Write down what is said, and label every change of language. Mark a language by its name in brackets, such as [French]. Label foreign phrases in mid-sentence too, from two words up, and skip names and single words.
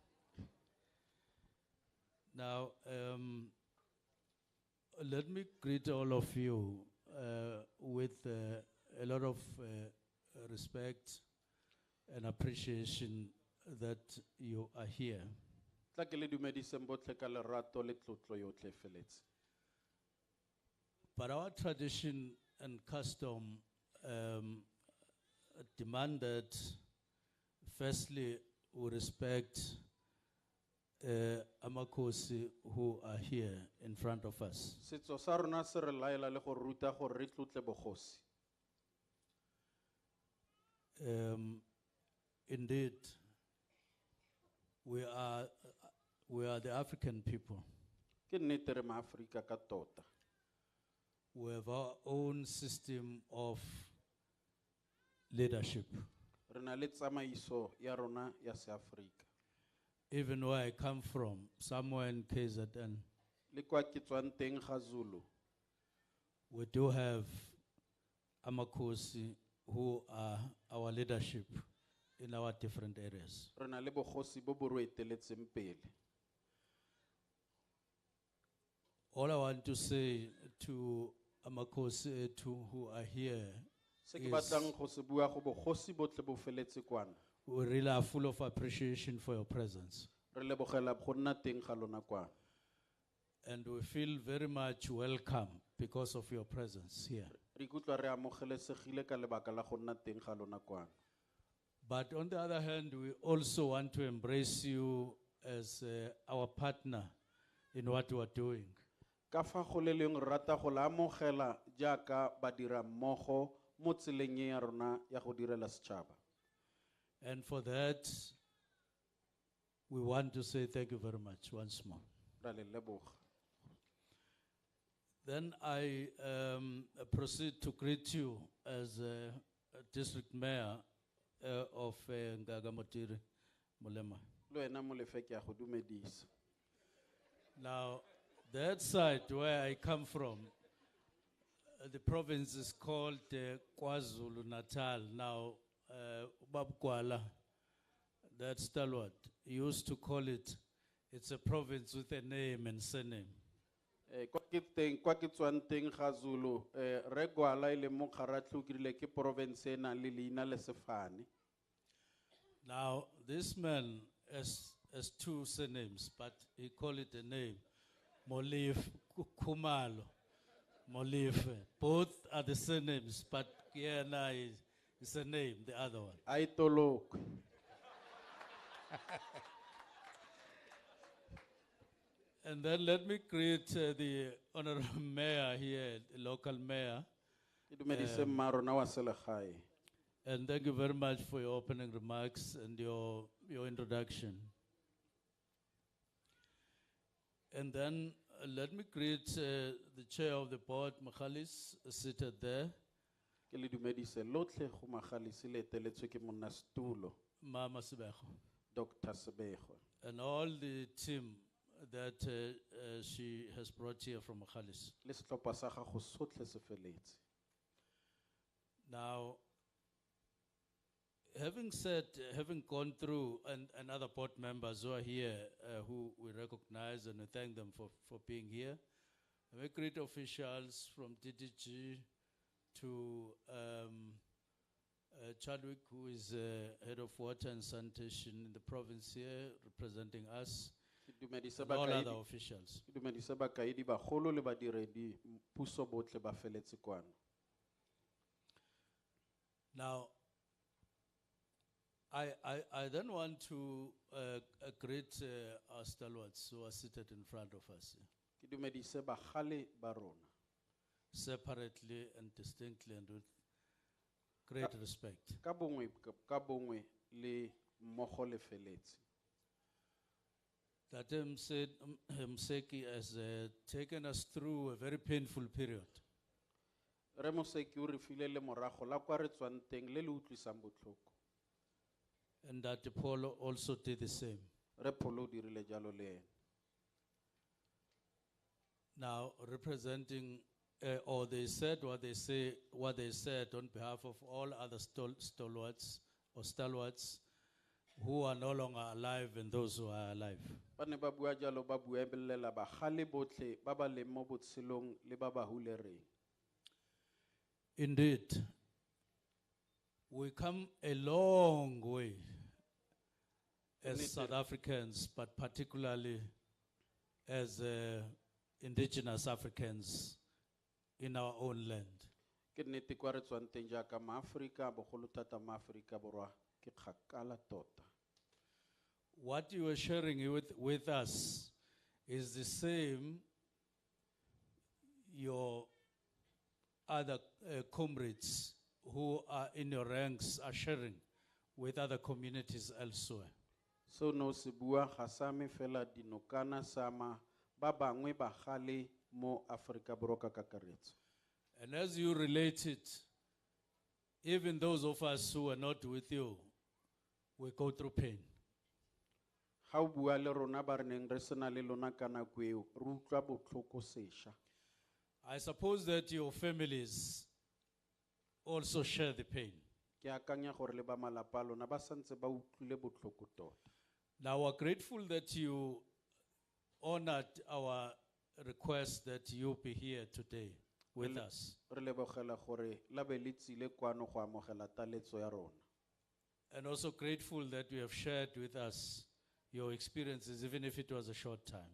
[English] Now, let me greet all of you with a lot of respect an appreciation that you are here. [Tswana] Tla ke le dumediseng botlhe ka lerato le tlotlo yotlhe e feletse. [English] But our tradition and custom demand that, firstly, we respect Amakosi who are here in front of us. [Tswana] Setso sa rona se re laela le go ruta gore re tlotle bogosi. [English] Indeed, we are the African people. [Tswana] Ke nnete re maAfrika ka tota. [English] We have our own system of leadership. [Tswana] Re na le tsamaiso ya rona ya seAfrika. [English] Even where I come from, somewhere in KZN, [Tswana] Le kwa ke tswang teng ga Zulu, [English] we do have Amakosi who are our leadership in our different areas. [Tswana] re na le bogosi bo bo re eteletseng pele. [English] All I want to say to Amakosi who are here, [Tswana] Se ke [English] Yes. [Tswana] batlang go se bua go bogosi botlhe bo feletse kwana. [English] we really are full of appreciation for your presence. [Tswana] Re lebogela go nna teng ga lona kwana. [English] And we feel very much welcome because of your presence here. [Tswana] Re ikutlwa re amogelesegile ka lebaka la go nna teng ga lona kwana. [English] But on the other hand, we also want to embrace you as our partner in what you are doing. [Tswana] Ka fa go le leng re rata go la amogela jaaka badira mmogo mo tseleng e ya rona ya go direla setšhaba. [English] And for that, we want to say thank you very much once more. [Tswana] Ra le leboga. [English] Then I proceed to greet you as a district mayor of Ngagamotiri, Mulema. [Tswana] Le wena molefe ke a go dumedisa. [English] Now, that side where I come from, the province is called KwaZulu Natal. Now, Babkwala, that stalwart, used to call it, it's a province with a name and surname. [Tswana] Kwa ke tswang teng ga Zulu, re Gwala ile mo Kgaratlho ke rile ke province e nang le leina le sefane. [English] Now, this man has two surnames, but he call it a name. Molif Kumalo. Molif. Both are the surnames, but Kiana is a name, the other one. Aitolok. And then let me greet the honorable mayor here, the local mayor. [Tswana] Ke dumedise mmarona wa selegae. [English] And thank you very much for your opening remarks and your introduction. And then let me greet the chair of the board, Makhalis, seated there, [Tswana] Ke le dumedise lotlhe go Magalisi le eteletswe ke monnasetulo, Mama Sibejo, Dr. Sebego. [English] and all the team that she has brought here from Makhalis. [Tswana] Le setlhopha sa gago sotlhe se feletse. [English] Now, having gone through, and other board members who are here, who we recognize and we thank them for being here. We greet officials from DDG to Chadwick, who is head of water and sanitation in the province here, representing us, [Tswana] Ke dumedise [English] and all other [Tswana] bakaedi- [English] officials. [Tswana] ke dumedise bakaedi bagolo le badiredi puso botlhe ba feletse kwana. [English] Now, I then want to greet our stalwarts who are seated in front of us here, [Tswana] Ke dumedise bagale ba rona [English] separately and distinctly and with great respect. [Tswana] ka bongwe le mmogo le feletse. [English] That Mseki has taken us through a very painful period. [Tswana] Re Moseki o re file le morago la kwa re tswang teng le le utlwisang botlhoko. [English] And that Apollo also did the same. [Tswana] Re Pholo o dirile jalo le ene. [English] Now, representing, or they said what they said on behalf of all other stalwarts or stalwarts who are no longer alive and those who are alive. [Tswana] Ba ne ba bua jalo ba buebelela bagale botlhe ba ba leng mo botshelong le ba ba hulereng. [English] Indeed, we come a long way as South Africans, but particularly as indigenous Africans in our own land. [Tswana] Ke nnete kwa re tswang teng jaaka maAforika, bogolo thata maAforika Borwa, ke kgakala tota. [English] What you are sharing with us is the same your other comrades who are in your ranks are sharing with other communities elsewhere. [Tswana] So no se bua ga sa me fela Dinokana sama ba bangwe ba gale mo Aforika Borwa ka kakaretso. [English] And as you relate it, even those of us who are not with you, we go through pain. [Tswana] Ga o bua le rona ba re neng re sena le lona ka nako eo, re utlwa botlhoko sešwa. [English] I suppose that your families also share the pain. [Tswana] Ke akanya gore le ba malapa a lona ba santse ba utlwile botlhoko tota. [English] Now we're grateful that you honored our request that you be here today with us. [Tswana] Re lebogela gore la be le tsile kwano go amogela taletso ya rona. [English] And also grateful that you have shared with us your experiences, even if it was a short time.